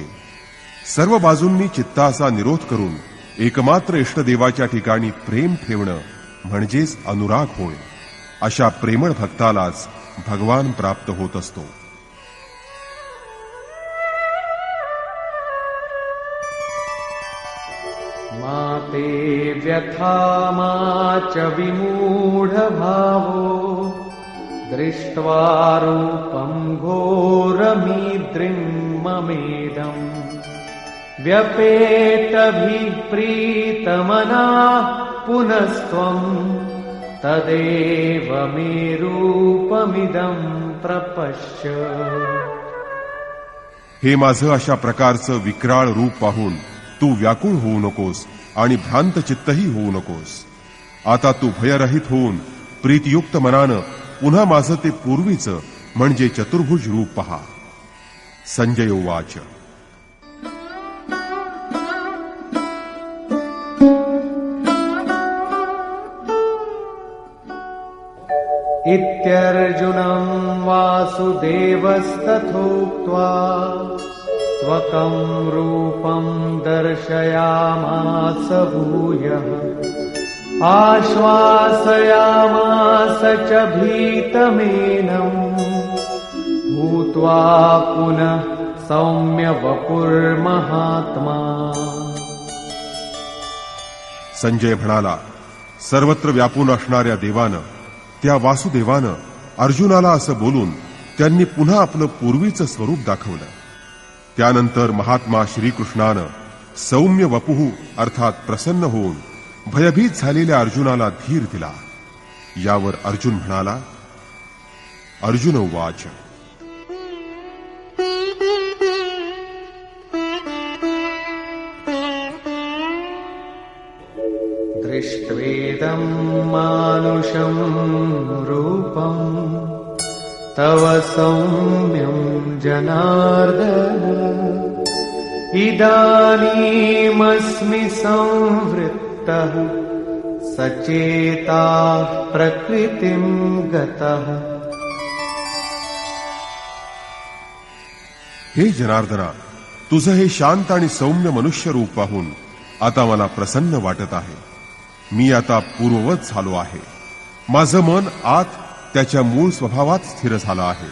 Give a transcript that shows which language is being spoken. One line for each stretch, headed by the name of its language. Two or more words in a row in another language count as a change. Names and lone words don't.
Marathi: सर्व बाजूंनी चित्ताचा निरोध करून एकमात्र इष्टदेवाच्या ठिकाणी प्रेम ठेवणं म्हणजेच अनुराग होय. अशा प्रेमळ भक्तालाच भगवान प्राप्त होत असतो.
Sanskrit: माते व्यथा मा च विमूढ भावो दृष्ट्वा रूपं घोरमीद्रिं ममेदम् व्यपेतभिप्रीतमनाः पुनस्त्वम् तदेव मे रूपमिदं प्रपश्य.
Marathi: हे माझं अशा प्रकारचं विक्राळ रूप पाहून तू व्याकुळ होऊ नकोस आणि भ्रांत चित्तही होऊ नकोस. आता तू भयरहित होऊन प्रीतियुक्त मनानं पुन्हा माझं ते पूर्वीचं म्हणजे चतुर्भुज रूप पहा.
Sanskrit: संजय उवाच. इत्यर्जुनं वासुदेवस्तथोक्त्वा स्वकं रूपं दर्शयामास भूयः. आश्वासयामास च भीतमेनं भूत्वा पुनः सौम्य वपुर्महात्मा.
Marathi: संजय म्हणाला, सर्वत्र व्यापून असणाऱ्या देवानं, त्या वासुदेवानं अर्जुनाला असं बोलून त्यांनी पुन्हा आपलं पूर्वीचं स्वरूप दाखवलं. त्यानंतर महात्मा श्रीकृष्णानं
Sanskrit: सौम्य वपुः
Marathi: अर्थात प्रसन्न होऊन भयभीत झालेल्या अर्जुनाला धीर दिला. यावर अर्जुन म्हणाला.
Sanskrit: अर्जुन उवाच. दृष्ट्वेदं मानुषं रूपं तव सौम्यं जनार्दन इदानीमस्मि संवृत्तः सचेताः प्रकृतिं गतः.
Marathi: हे जनार्दना, तुझं हे शांत आणि सौम्य मनुष्य रूप पाहून आता मला प्रसन्न वाटत आहे. मी आता पूर्ववत झालो आहे. माझं मन आत त्याच्या मूळ स्वभावात स्थिर झालं आहे.